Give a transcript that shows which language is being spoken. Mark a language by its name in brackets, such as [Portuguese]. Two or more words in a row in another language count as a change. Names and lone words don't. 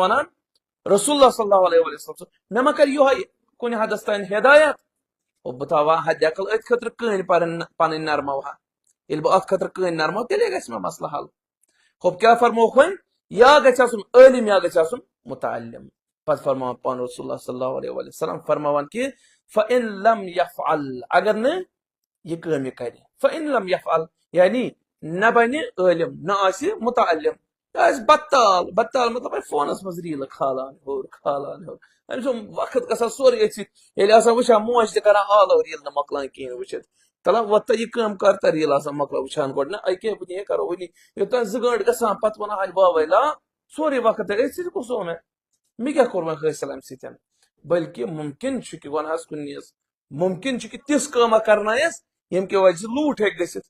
[Kashmiri] ونان [Arabic] رسول اللہ صلی اللہ علیہ وسلم [Kashmiri] سُنٛد مےٚ ما کر یِہوٚے کُنہِ حدس تانۍ ہدایت بہٕ تھاوہا حدِ عقل أتھۍ خٲطرٕ کٕہٕنۍ پنٕنۍ نرماوہا ییٚلہِ بہٕ اتھ خٲطرٕ کٕہٕنۍ نرماو تیٚلے گژھِ مےٚ مسلہٕ حل ہوٚپ کیٛاہ فرمووُکھ وۄنۍ یا گژھِ آسُن عٲلِم یا گژھِ آسُن متعلم پتہٕ فرماوان پانہٕ [Arabic] رسول اللہ صلی اللہ علیہ وسلم [Kashmiri] فرماوان کہ [Arabic] فإن لم يفعل [Kashmiri] اگر نہٕ یہِ کٲم یہِ کرِ [Arabic] فإن لم يفعل [Kashmiri] یعنی نہ بنہِ عٲلِم نہ آسہِ متعلم بطال بطال مطلب فونس مز ریل کھالان ہور کھالان ہور أمۍ وقت گژھان سورُے أتھۍ ییٚلہِ آسان وٕچھان موج تہِ کران آلو ریل نہٕ مۄکلان کِہیٖنۍ وٕچھِتھ تلان وۄتھا یہِ کٲم کر تہٕ ریل آسان مۄکلا وٕچھان گۄڈٕ نہ أکیٛاہ وٕنی کرو وٕنی یوٚتانۍ 2 گٲنٛٹہٕ گژھان پتہٕ ونان ہاے بابا لا سورُے وقت أتھۍ سۭتۍ کُس اوٚن مےٚ کیٛاہ کوٚر وۄنۍ حٲصِل اَمہِ سۭتۍ بلکہِ مُمکِن چھُ کہِ وَنہٕ حظ کُنہِ نیٖز مُمکِن چھُ کہِ تِژھ کٲمہ کرنایس ییٚمہِ کہِ وجہ سۭتۍ لوٗٹ ہیٚکہِ گٔژھِتھ